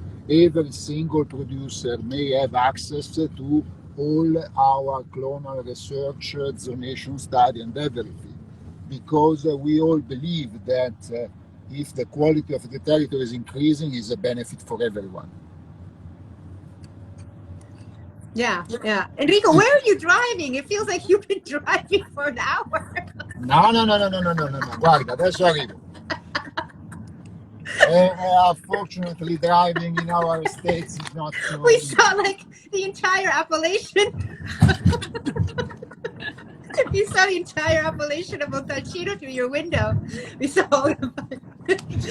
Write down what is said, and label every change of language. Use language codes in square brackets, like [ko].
[en] Every single producer may have access to all our clonal research, zonation study, and everything, because we all believe that if the quality of the territory is increasing, is a benefit for everyone. Yeah, yeah. Enrico, where are you driving? It feels like you've been driving for an hour. [it] No, guarda, adesso arrivo. [en] Unfortunately, driving in our states is not so We easy. saw like the entire appellation. You saw the entire appellation of Montalcino through your window. We saw all of [it] Ci